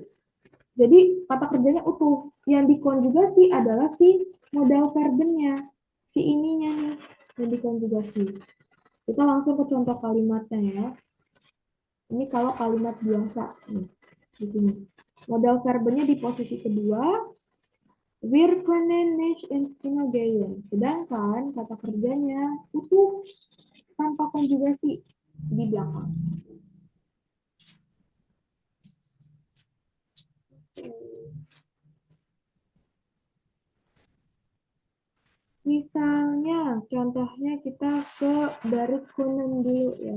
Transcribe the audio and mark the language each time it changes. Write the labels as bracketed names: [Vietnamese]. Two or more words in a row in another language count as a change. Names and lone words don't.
[Indonesian] Jadi kata kerjanya utuh. Yang dikonjugasi adalah si modal verbennya. Si ininya nih yang dikonjugasi. Kita langsung ke contoh kalimatnya ya. Ini kalau kalimat biasa nih, di sini. Modal verbennya di posisi kedua, [German] wir können nicht ins Kino gehen. [Indonesian] Sedangkan kata kerjanya utuh tanpa konjugasi di belakang. Misalnya, contohnya kita ke dari kunnen dulu ya.